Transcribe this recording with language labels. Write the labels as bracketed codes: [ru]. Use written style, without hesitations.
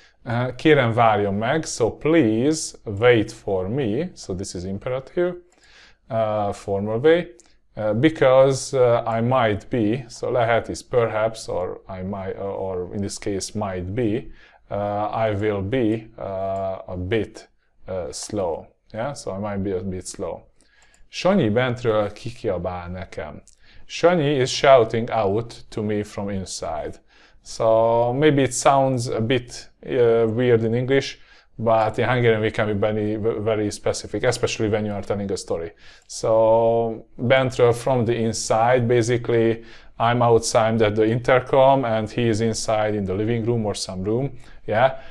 [hu] Kérem várjon meg, [en] so please wait for me, so this is imperative, formal way, because I might be, so lehet is perhaps, or I might, or in this case might be, I will be a bit slow, yeah, so I might be a bit slow. [hu] Sanyi bentről kikiabál nekem. [en] Sanyi is shouting out to me from inside. So maybe it sounds a bit weird in English, but in Hungarian we can be very specific, especially when you are telling a story. So bentről from the inside, basically I'm outside at the intercom and he is inside in the living room or some room, yeah?